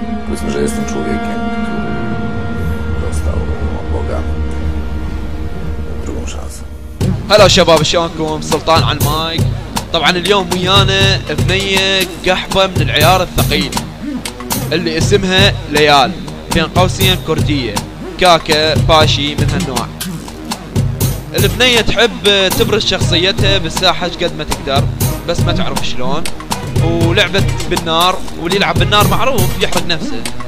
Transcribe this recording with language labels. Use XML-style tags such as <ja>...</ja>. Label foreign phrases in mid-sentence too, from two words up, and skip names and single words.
<pl>Powiedzmy, że jestem człowiekiem, który dostał od Boga drugą szansę.</pl> <ar>هلا شباب، شلونكم؟ سلطان على المايك. طبعا اليوم ويانا بنية قحبة من العيار الثقيل اللي اسمها ليال، بين قوسين كردية،</ar> <ckb>كاكا باشي</ckb> <ar>من هالنوع. البنية تحب تبرز شخصيتها بالساحة قد ما تقدر، بس ما تعرف شلون، ولعبت بالنار، واللي يلعب بالنار معروف يحرق نفسه.</ar>